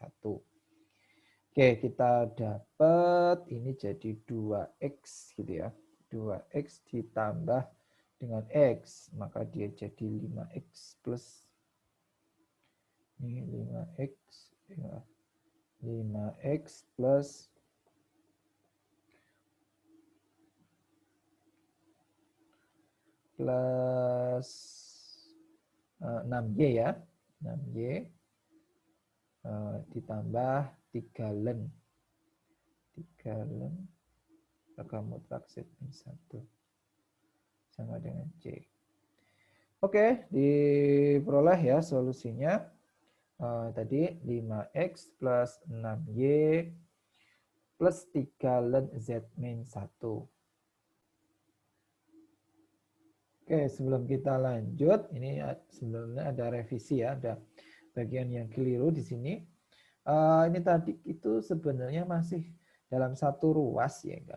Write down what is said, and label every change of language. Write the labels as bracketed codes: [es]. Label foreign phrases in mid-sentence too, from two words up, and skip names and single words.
[id] Oke, kita dapat ini jadi 2X gitu ya. 2X ditambah dengan X, maka dia jadi 5X plus ini 5X ya. 5X plus plus 6Y ya. 6Y ditambah 3 len. 3 len harga mutlak Z min 1 sama dengan C. Oke, diperoleh ya solusinya. Tadi 5X plus 6Y plus 3 len Z min 1. Oke, sebelum kita lanjut, ini sebenarnya ada revisi ya, ada bagian yang keliru di sini. Ini tadi itu sebenarnya masih dalam satu ruas ya kan.